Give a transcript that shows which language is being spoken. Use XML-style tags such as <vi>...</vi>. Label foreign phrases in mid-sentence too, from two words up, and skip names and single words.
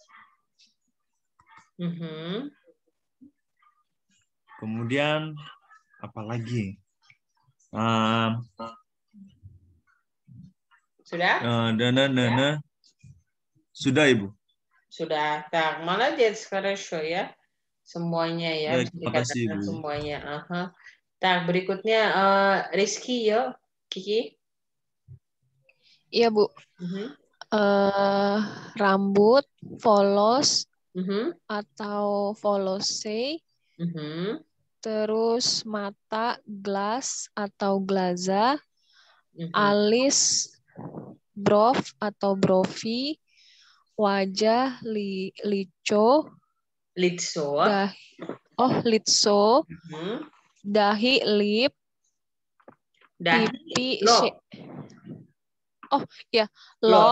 <id>Kemudian apa lagi? Sudah? Sudah, Ibu. Sudah. Tak,</id> <ru>молодец, хорошо ya.</ru> <id>Semuanya ya, bisa makasih, dikatakan Bu. semuanya. Tak, berikutnya Rizky yo, Kiki. Iya, Bu. Rambut, volos, atau volose. Terus mata, glas atau glaza. Alis, brof atau brovi. Wajah, litso. Litso. Dahi, lip. Pipi, lob.</id>